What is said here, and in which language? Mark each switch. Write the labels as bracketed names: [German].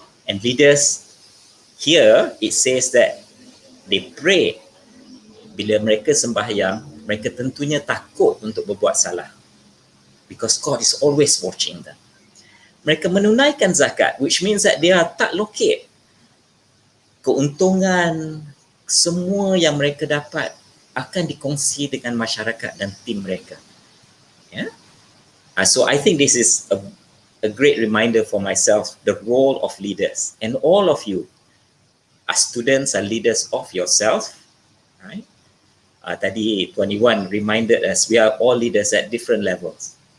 [English] And leaders, here it says that they pray. [Malay] Bila mereka sembahyang, mereka tentunya takut untuk berbuat salah, [English] because God is always watching them. [Malay] Mereka menunaikan zakat, [English] which means that they are [Malay] tak lokek. Keuntungan semua yang mereka dapat akan dikongsi dengan masyarakat dan tim mereka. [English] Yeah? So I think this is a great reminder for myself, the role of leaders. And all of you, as students, are leaders of yourself. Right? [Malay] Tadi [English] Tuan Iwan reminded us, we are all leaders at different levels.